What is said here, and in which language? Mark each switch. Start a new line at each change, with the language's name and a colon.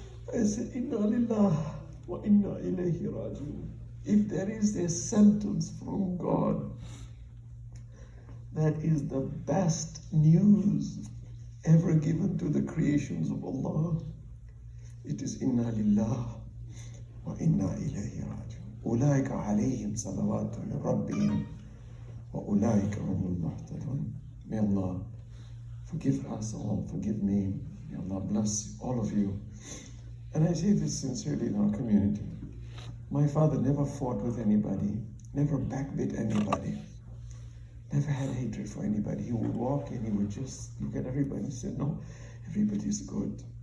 English: I said,
Arabic: Inna lillah wa inna ilayhi raji'un.
English: If there is a sentence from God that is the best news ever given to the creations of Allah, it is
Arabic: Inna lillah wa inna ilayhi raji'un. أولئك عليهم صلوات من ربهم وأولئك هم المهتدون.
English: May Allah forgive us all, forgive me. May Allah bless all of you. And I say this sincerely in our community. My father never fought with anybody, never backbit anybody, never had hatred for anybody. He would walk and he would just look at everybody and say, no, everybody's good.